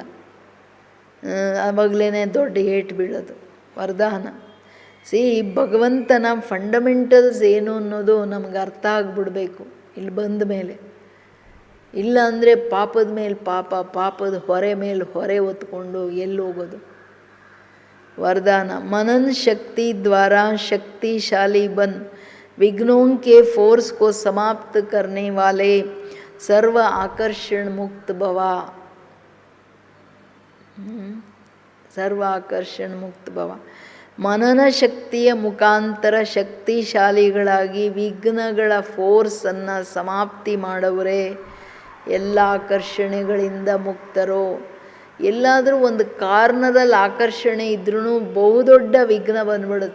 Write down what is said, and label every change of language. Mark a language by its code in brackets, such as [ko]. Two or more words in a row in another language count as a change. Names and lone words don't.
[kn] ಆವಾಗಲೇ ದೊಡ್ಡ ಏಟು ಬೀಳೋದು. ವರದಾನ ಭಗವಂತನ ಫಂಡಮೆಂಟಲ್ಸ್ ಏನು ಅನ್ನೋದು ನಮಗೆ ಅರ್ಥ ಆಗಿಬಿಡ್ಬೇಕು ಇಲ್ಲಿ ಬಂದ ಮೇಲೆ. ಇಲ್ಲ ಅಂದರೆ ಪಾಪದ ಮೇಲೆ ಪಾಪ, ಪಾಪದ ಹೊರೆ ಮೇಲೆ ಹೊರೆ ಹೊತ್ಕೊಂಡು ಎಲ್ಲಿ ಹೋಗೋದು. [hi] वरदान मनन शक्ति द्वारा शक्तिशाली बन, विघ्नों के फोर्स को समाप्त करने वाले सर्व आकर्षण मुक्त भवा. सर्व आकर्षण मुक्त भವ. [kn] ಮನನ ಶಕ್ತಿಯ ಮುಖಾಂತರ ಶಕ್ತಿಶಾಲಿಗಳಾಗಿ ವಿಘ್ನಗಳ ಫೋರ್ಸನ್ನು ಸಮಾಪ್ತಿ ಮಾಡವರೇ ಎಲ್ಲ ಆಕರ್ಷಣೆಗಳಿಂದ ಮುಕ್ತರೋ. ಎಲ್ಲಾದರೂ ಒಂದು ಕಾರ್ನರಲ್ಲಿ ಆಕರ್ಷಣೆ ಇದ್ರೂ ಬಹುದೊಡ್ಡ ವಿಘ್ನ ಬಂದ್ಬಿಡುತ್ತೆ.